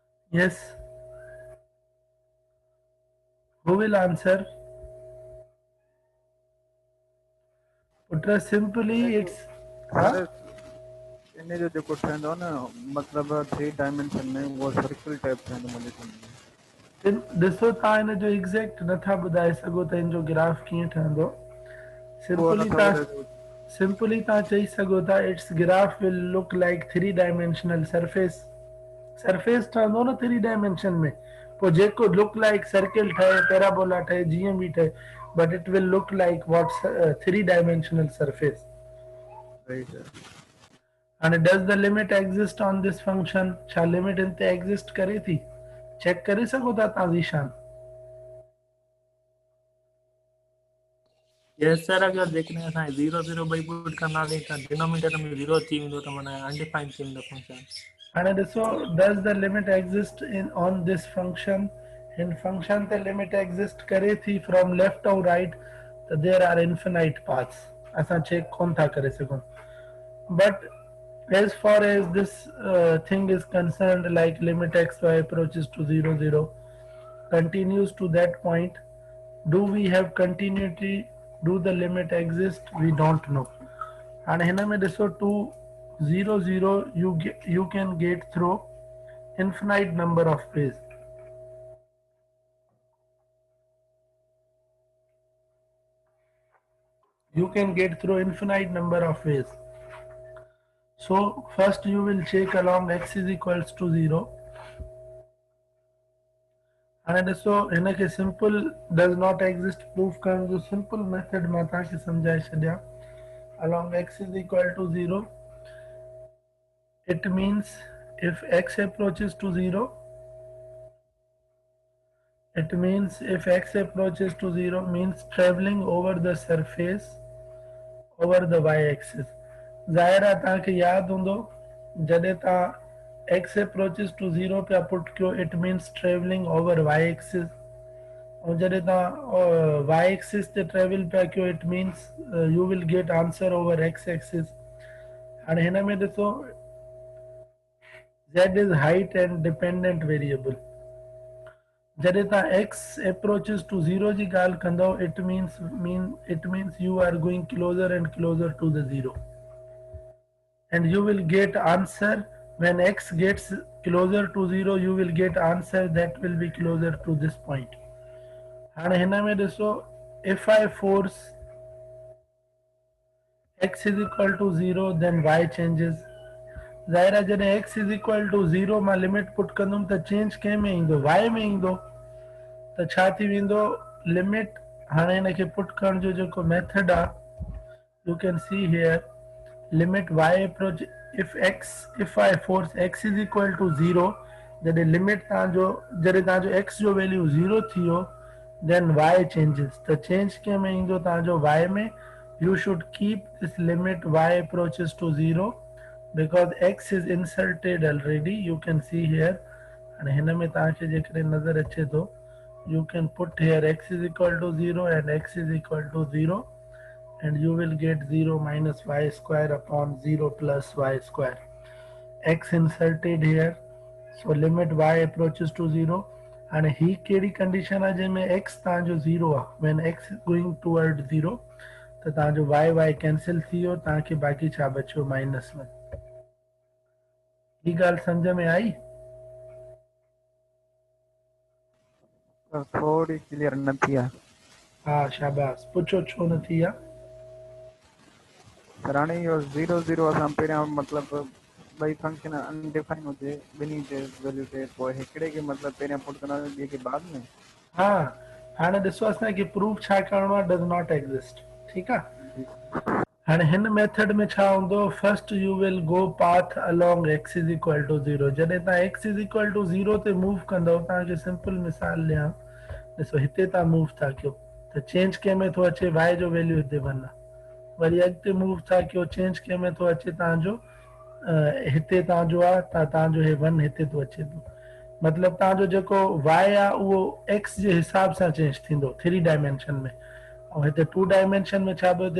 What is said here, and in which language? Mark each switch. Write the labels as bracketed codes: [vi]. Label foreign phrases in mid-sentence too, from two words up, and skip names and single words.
[en] Yes. Who will answer? Putra, simply it's huh? [sd] सर इन जो जेको ठहंदो न मतलब 3 डायमेंशन में वो सर्कल टाइप ठहंदो मुंहिंजे सम्झ में। ॾिसो तव्हां हिन जो एग्ज़ैक्ट नथा ॿुधाए सघो त हिन जो ग्राफ कीअं ठहंदो। वो सिंपली नथा ॿुधाए सघो। तव्हां चई सघो था [en] it's graph will look like 3 dimensional surface. [sd] सरफेस ठहंदो न 3 डायमेंशन में, पोइ जेको [en] look like [sd] सर्किल ठहे, पैराबोला ठहे, जीअं बि ठहे, [en] but it will look like what 3 dimensional surface. [sd] सही सर। [en] हाणे does the limit exist on this function? [sd] छा लिमिट इन ते एग्जिस्ट करे थी? चेक करे सघो था तव्हां ज़ीशान। [en] yes sir, [sd] अगर देखने असां 0 0 ॿई पुट कंदासीं त डिनोमिनेटर में 0 थी वेंदो त माना अनडिफाइंड थी वेंदो फंक्शन। हाणे ॾिसो, [en] does the limit exist in on this function? [sd] हिन फंक्शन ते लिमिट एग्जिस्ट करे थी [en] from left and right, [sd] त [en] there are infinite paths, [sd] असां चेक कोन था करे सघूं। [en] बट as far as this thing is concerned, like limit xy approaches to 0 0 continues to that point, do we have continuity? Do the limit exist? We don't know. And here [sd] में ॾिसो [en] 2 0 0 you can get through infinite number of ways. You can get through infinite number of ways. So first you will check along x is equals to 0. [sd] हाणे ॾिसो हिनखे सिंपल [en] does not exist [sd] प्रूफ करण जो सिंपल मेथड मां तव्हांखे सम्झाए छॾियां। [en] along x is equal to 0, it means if x approaches to 0, it means if x approaches to 0 means traveling over the surface over the y-axis. [sd] ज़ाहिर आहे तव्हांखे यादि हूंदो जॾहिं तव्हां [en] x approaches to 0 [sd] पिया पुट कयो, [en] it means traveling over y-axis. [sd] और जॾहिं तव्हां y-axis ते ट्रेवल पिया कयो, [en] it means you will get answer over x-axis. [sd] हाणे हिन में ॾिसो [en] z is height and dependent variable. [sd] जॾहिं तव्हां [en] x approaches to 0 [sd] जी ॻाल्हि कंदव, [en] it means you are going closer and closer to the 0, and you will get answer when x gets closer to 0, you will get answer that will be closer to this point. [sd] हाणे हिन में ॾिसो, [en] if I force x is equal to 0 then y changes. [sd] ज़ाहिर आहे जॾहिं [en] x is equal to 0 [sd] मां लिमिट पुट कंदुमि त चेंज कंहिं में ईंदो? y में ईंदो। त छा थी वेंदो? लिमिट हाणे हिनखे पुट करण जो जेको मेथड आहे, [en] you can see here limit y approach if I force x is equal to 0, [sd] जॾहिं लिमिट तव्हांजो x जो वैल्यू 0 थी वियो, [en] then y changes. [sd] त चेंज कंहिं में ईंदो? तव्हांजो y में। [en] you should keep this limit y approaches to 0 because x is inserted already. You can see here, and [sd] हिन में तव्हांखे जेकॾहिं नज़र अचे थो, [en] you can put here x is equal to 0 and x is equal to 0, and you will get 0 minus y square upon 0 plus y square. X inserted here, so limit y approaches to 0. [sd] And ही कहिड़ी कंडीशन आहे जंहिंमें x तव्हांजो 0 आहे? [en] when x is going toward 0, [sd] त तव्हांजो y कैंसिल थी वियो, तव्हांखे बाक़ी छा बचियो? -1. ही ॻाल्हि सम्झ में आई? थोड़ी क्लियर न थी आहे। हा, शाबाश। पुछो छो न थी आहे? सर हाणे इहो 0 0 असां पहिरियां मतिलबु ॿई फंक्शन अनडिफाइन हुजे ॿिन्ही जे वैल्यू ते, पोइ हिकिड़े खे मतिलबु पहिरियां पुट कंदासीं, ॿिए खे बाद में। हा, हाणे ॾिसो असांखे प्रूफ छा करिणो आहे? [en] does not exist. [sd] ठीकु आहे। हाणे हिन मेथड में छा हूंदो? [en] first you will go path along x is equal to 0. [sd] जॾहिं तव्हां [en] x is equal to 0 [sd] ते मूव कंदव, तव्हांखे सिंपल मिसाल ॾियां, ॾिसो हिते तव्हां मूव था कयो त चेंज कंहिं में थो अचे? y जो वैल्यू हिते 1 आहे। वरी अॻिते मूव था कयो, चेंज कंहिं में थो अचे? तव्हांजो हिते तव्हांजो आहे, त तव्हांजो हे 1 हिते थो अचे पियो। मतिलबु तव्हांजो जेको y आहे उहो x जे हिसाब सां चेंज थींदो 3 डायमेंशन में, ऐं हिते 2 डायमेंशन में छा पियो थिए?